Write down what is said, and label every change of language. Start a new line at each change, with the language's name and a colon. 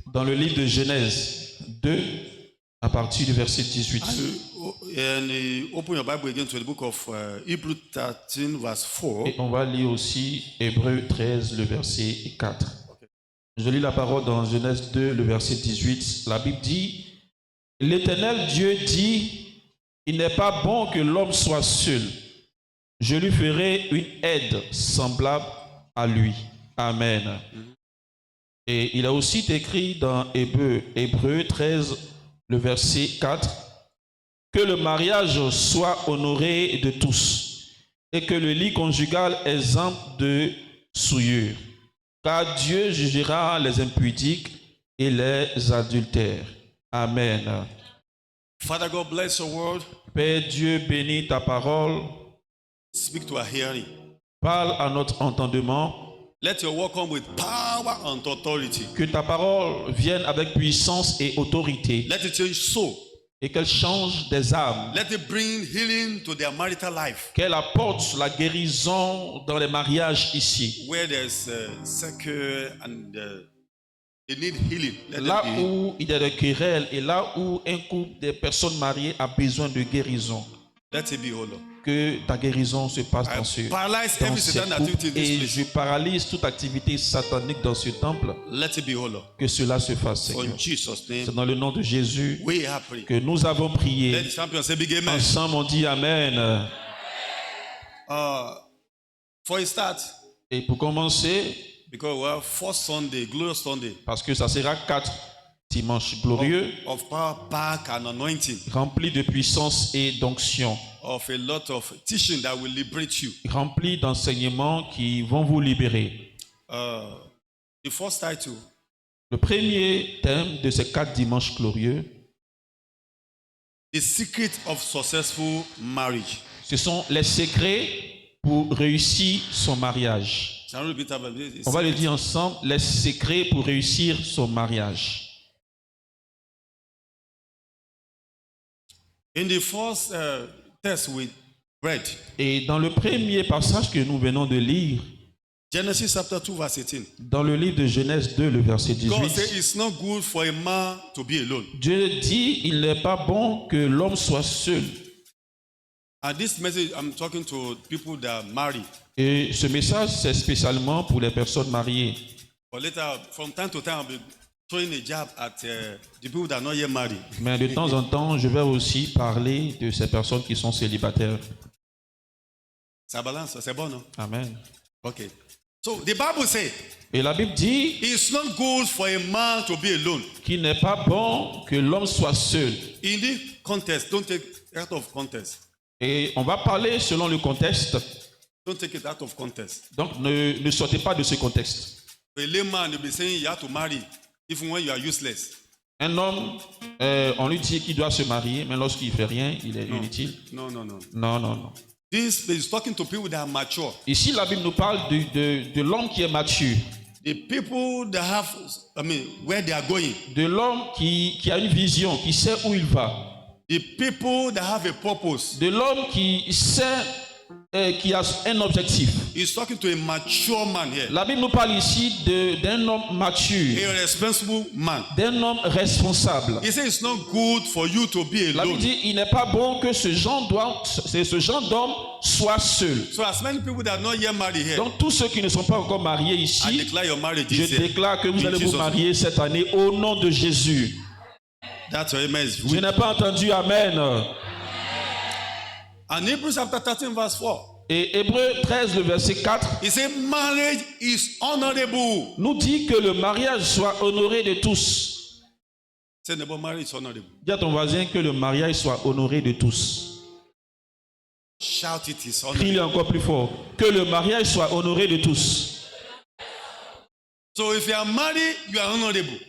French: Dans le livre de Genèse 2, à partir du verset 18.
English: And open your Bible again to the book of Hebrews 13, verse 4.
French: Et on va lire aussi Hébreux 13, le verset 4. Je lis la parole dans Genèse 2, le verset 18. La Bible dit, « L'Éternel Dieu dit, il n'est pas bon que l'homme soit seul. Je lui ferai une aide semblable à lui. » Amen. Et il a aussi écrit dans Hébreux 13, le verset 4, « Que le mariage soit honoré de tous, et que le lit conjugal exempt de souillure. Car Dieu jugera les impudiques et les adultères. » Amen.
English: Father God, bless your word.
French: Père Dieu, bénis ta parole.
English: Speak to our hearing.
French: Parle à notre entendement.
English: Let your word come with power and authority.
French: Que ta parole vienne avec puissance et autorité.
English: Let it change soul.
French: Et qu'elle change des âmes.
English: Let it bring healing to their marital life.
French: Qu'elle apporte la guérison dans les mariages ici.
English: Where there's secure and they need healing.
French: Là où il y a des querelles et là où un couple de personnes mariées a besoin de guérison.
English: Let it be, Lord.
French: Que ta guérison se passe dans ce couple. Et je paralyse toute activité satanique dans ce temple.
English: Let it be, Lord.
French: Que cela se fasse, Seigneur. C'est dans le nom de Jésus que nous avons prié. Ensemble, on dit Amen.
English: For a start,
French: et pour commencer,
English: because we have 4 Sunday, glorious Sunday,
French: parce que ça sera 4 dimanches glorieux,
English: of power, back and anointing,
French: remplis de puissance et d'onction,
English: of a lot of teaching that will liberate you,
French: remplis d'enseignements qui vont vous libérer.
English: The first title,
French: le premier thème de ces 4 dimanches glorieux,
English: the secret of successful marriage.
French: Ce sont les secrets pour réussir son mariage. On va le dire ensemble, les secrets pour réussir son mariage.
English: In the first text we read,
French: et dans le premier passage que nous venons de lire,
English: Genesis chapter 2 verse 18,
French: dans le livre de Genèse 2, le verset 18,
English: God said it's not good for a man to be alone.
French: Dieu dit, il n'est pas bon que l'homme soit seul.
English: And this message, I'm talking to people that are married.
French: Et ce message, c'est spécialement pour les personnes mariées.
English: But later, from time to time, I'll be throwing a jab at the people that are not yet married.
French: Mais de temps en temps, je vais aussi parler de ces personnes qui sont célibataires. Ça balance, c'est bon, non? Amen.
English: Okay. So the Bible says,
French: et la Bible dit,
English: it's not good for a man to be alone.
French: Qu'il n'est pas bon que l'homme soit seul.
English: In this context, don't take it out of context.
French: Et on va parler selon le contexte.
English: Don't take it out of context.
French: Donc ne sortez pas de ce contexte.
English: A layman will be saying you have to marry even when you are useless.
French: Un homme, on lui dit qu'il doit se marier, mais lorsqu'il ne fait rien, il est inutile. Non. Non.
English: This is talking to people that are mature.
French: Ici, la Bible nous parle de l'homme qui est mature.
English: The people that have, where they are going.
French: De l'homme qui a une vision, qui sait où il va.
English: The people that have a purpose.
French: De l'homme qui sait, qui a un objectif.
English: He's talking to a mature man here.
French: La Bible nous parle ici d'un homme mature.
English: A responsible man.
French: D'un homme responsable.
English: He says it's not good for you to be alone.
French: La Bible dit il n'est pas bon que ce genre d'homme soit seul.
English: So as many people that are not yet married here.
French: Donc tous ceux qui ne sont pas encore mariés ici,
English: I declare your marriage
French: je déclare que vous allez vous marier cette année au nom de Jésus.
English: That's your amen.
French: Je n'ai pas entendu amen.
English: And Hebrews chapter 13 verse 4.
French: Et Hébreux 13 le verset 4.
English: He said marriage is honorable.
French: Nous dit que le mariage soit honoré de tous.
English: Say neighbor, marriage is honorable.
French: Dis à ton voisin que le mariage soit honoré de tous.
English: Shout it is honorable.
French: Crie-le encore plus fort. Que le mariage soit honoré de tous.
English: So if you are married, you are honorable.